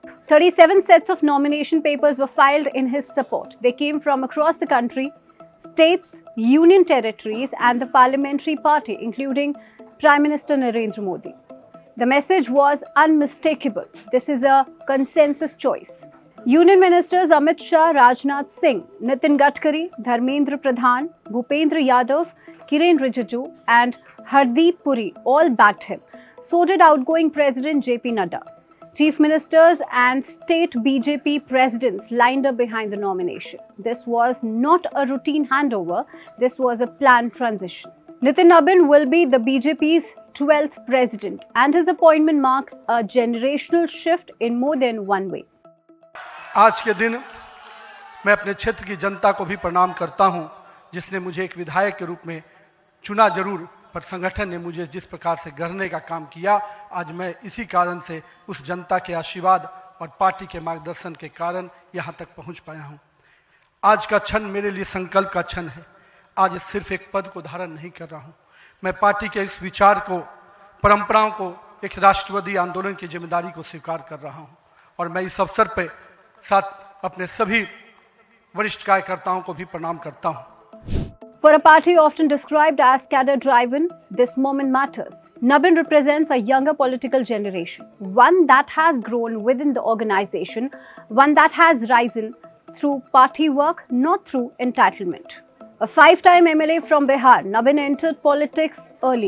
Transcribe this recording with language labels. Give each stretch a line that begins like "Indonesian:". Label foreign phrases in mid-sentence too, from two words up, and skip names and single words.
English: 37 sets of nomination papers were filed in his support. They came from across the country, states, union territories, and the parliamentary party, including Prime Minister Narendra Modi. The message was unmistakable. This is a consensus choice. Union Ministers Amit Shah, Rajnath Singh, Nitin Gadkari, Dharmendra Pradhan, Bhupendra Yadav, Kiren Rijiju, and Hardeep Puri all backed him. So did outgoing President JP Nadda. Chief Ministers and state BJP presidents lined up behind the nomination. This was not a routine handover, this was a planned transition. Nitin Nabin will be the BJP's 12th president, and his appointment marks a generational shift in more than one way.
Hindi: आज के दिन मैं अपने क्षेत्र की जनता को भी प्रणाम करता हूं, जिसने मुझे एक विधायक के रूप में चुना जरूर, पर संगठन ने मुझे जिस प्रकार से गढ़ने का काम किया, आज मैं इसी कारण से उस जनता के आशीर्वाद और पार्टी के मार्गदर्शन के कारण यहां तक पहुंच पाया हूं। आज का क्षण मेरे लिए संकल्प का क्षण है। आज सिर्फ एक पद को धारण नहीं कर रहा हूं, मैं पार्टी के इस विचार को, परंपराओं को, एक राष्ट्रवादी आंदोलन की जिम्मेदारी को स्वीकार कर रहा हूं। और मैं इस अवसर पर साथ अपने सभी वरिष्ठ कार्यकर्ताओं को भी प्रणाम करता हूं।
English: For a party often described as cadre-driven, this moment matters. Nabin represents a younger political generation, one that has grown within the organization, one that has risen through party work, not through entitlement. A five-time MLA from Bihar, Nabin entered politics early.